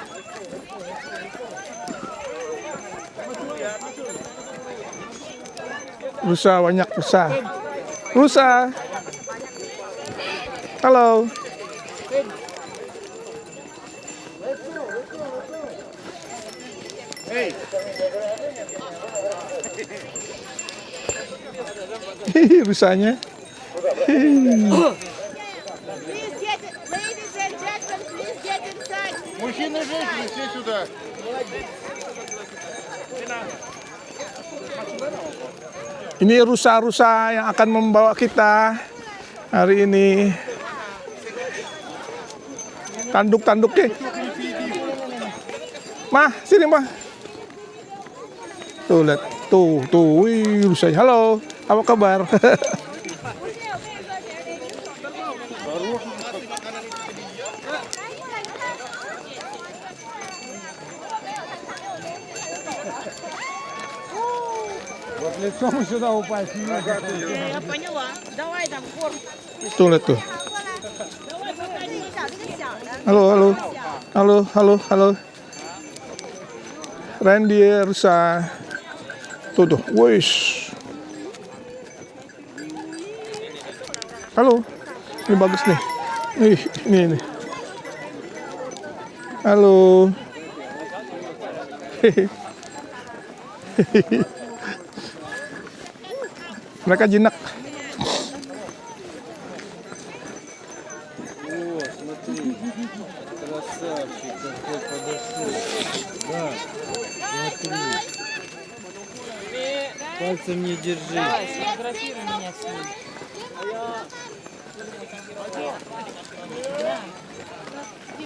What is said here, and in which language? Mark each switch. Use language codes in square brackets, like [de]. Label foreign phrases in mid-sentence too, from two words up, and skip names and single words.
[id] Rusa banyak rusa. Halo. Rusanya. [ru] Мужчины, женщины, все сюда. [id] Ini rusa-rusa yang akan membawa kita hari ini. Tanduk-tanduknya. Mah, sini mah. Tuh lihat, tuh, wih rusanya. Halo, apa kabar? [ru] Лицом сюда упасть. Я поняла. Давай там корм. [id] Tuh lihat tuh. [zh] 找这个小的。 [id] Halo. Reindeer rusa. Tuh, wush. Halo. Ini bagus nih. Ini. Halo. Mereka jinak. [ru] Красавчик, какой подошел. Да, смотри. Пальцем не держи. Сфотографируй меня с ним.